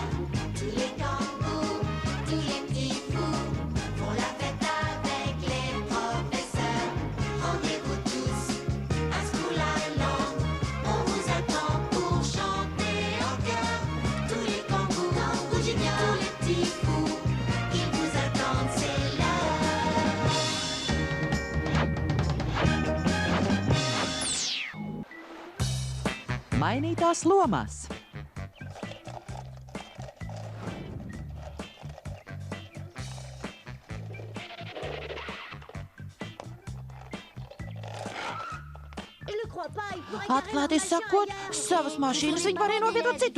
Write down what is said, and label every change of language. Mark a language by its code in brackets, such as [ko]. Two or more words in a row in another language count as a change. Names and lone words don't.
[fr] Tous les kangourous, tous les petits fous font la fête avec les professeurs. Rendez-vous tous à School Island. On vous attend pour chanter en chœur. Tous les kangourous juniors, tous les petits fous, ils vous attendent, c'est l'heure. [lv] Mainītās lomas. Atklāti sakot, savas mašīnas viņi varēja novietot citur.